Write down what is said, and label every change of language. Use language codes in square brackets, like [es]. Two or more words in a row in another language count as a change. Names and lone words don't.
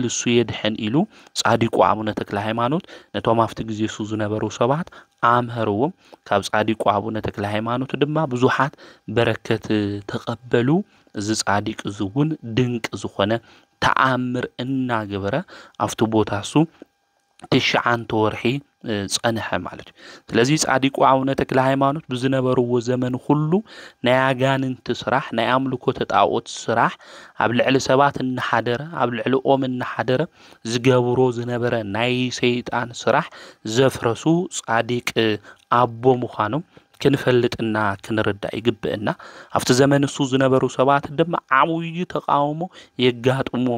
[ti] እሱ የድሕን ኢሉ ጻዲቁ አቡነ ተክለ ሃይማኖት ነቶም አፍቲ ጊዜ እሱ ዝነበሩ ሰባት አምህርዎም ካብ ጻዲቁ አቡነ ተክለ ሃይማኖት ድማ ብዙሓት በረከት ተቀበሉ እዚ ጻዲቅ ዝውን ድንቅ ዝኾነ ተአምር እናገበረ አፍቱ ቦታሱ ትሽዓንተ ወርሒ ጸንሐ ማለት ስለዚህ ጻዲቁ አቡነ ተክለ ሃይማኖት ብዝነበርዎ ዘመን ሁሉ ናይ አጋንንት ስራሕ ናይ አምልኮ ተጣዖት ስራሕ ኣብ ልዕሊ ሰባት እናሓደረ ኣብ ልዕሊ ኦም እናሓደረ ዝገብሮ ዝነበረ ናይ ሰይጣን ስራሕ ዘፍረሱ ጻዲቅ አቦ ምዃኖም ክንፈልጥና ክንርዳ ይግብእና ኣብቲ ዘመን እሱ ዝነበሩ ሰባት ድማ ዓብይ ተቃውሞ የጋጥሞም